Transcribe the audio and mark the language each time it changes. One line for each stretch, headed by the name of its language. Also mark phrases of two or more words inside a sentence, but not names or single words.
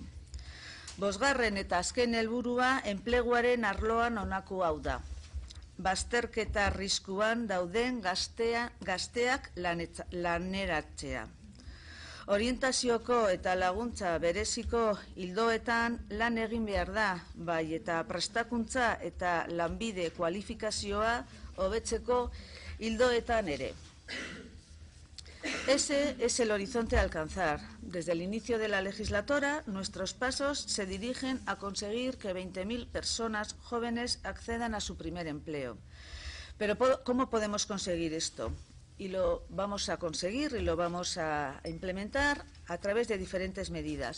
Basque: Bosgarren eta azken helburua enpleguaren arloan honako hau da: bazterketa arriskuan dauden gazteak laneratzea. Orientazioko eta laguntza bereziko ildoetan lan egin behar da, bai eta prestakuntza eta lanbide kualifikazioa hobetzeko ildoetan ere.
Spanish: Ese es el horizonte a alcanzar. Desde el inicio de la legislatura, nuestros pasos se dirigen a conseguir que 20.000 personas jóvenes accedan a su primer empleo. Pero ¿cómo podemos conseguir esto? Y lo vamos a conseguir y lo vamos a implementar a través de diferentes medidas.